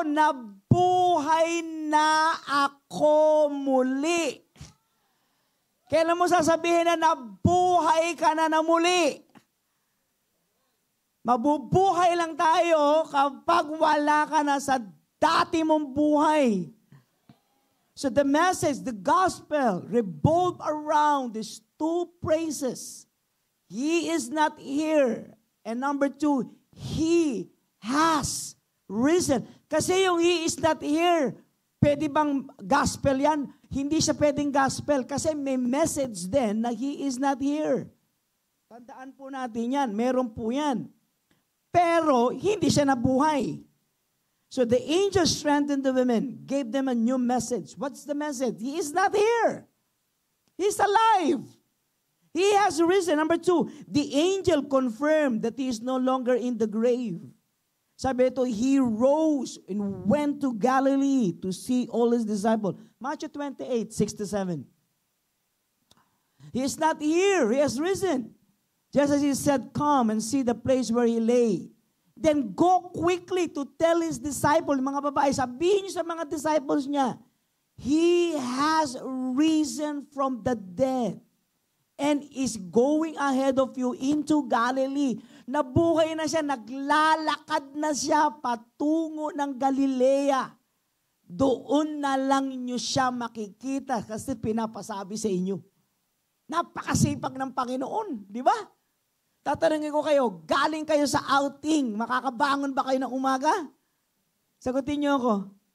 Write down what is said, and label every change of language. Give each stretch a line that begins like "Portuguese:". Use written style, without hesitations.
Filipino: Nabuhay na ako muli. Kailan mo sasabihin na nabuhay ka na muli? Mabubuhay lang tayo kapag wala ka na sa dati mong buhay.
English: So the message, the gospel, revolve around these two phrases. He is not here. And number 2, He has risen.
Filipino: Kasi yung
English: He is not here,
Filipino: pwede bang gospel yan? Hindi siya pwedeng gospel kasi may message din na
English: He is not here.
Filipino: Tandaan po natin yan. Meron po yan. Pero hindi siya nabuhay.
English: So the angel strengthened the women, gave them a new message. What's the message? He is not here. He's alive. He has risen. Number 2, the angel confirmed that he is no longer in the grave.
Filipino: Sabi ito,
English: he rose and went to Galilee to see all his disciples. Matthew 28, 6-7. He is not here. He has risen. Just as he said, come and see the place where he lay. Then go quickly to tell his disciples,
Filipino: mga babae, sabihin niyo sa mga disciples niya,
English: He has risen from the dead and is going ahead of you into Galilee.
Filipino: Nabuhay na siya, naglalakad na siya patungo ng Galilea. Doon na lang niyo siya makikita kasi pinapasabi sa inyo. Napakasipag ng Panginoon, di ba? Tatanungin ko kayo, galing kayo sa outing, makakabangon ba kayo ng umaga? Sagutin niyo ako.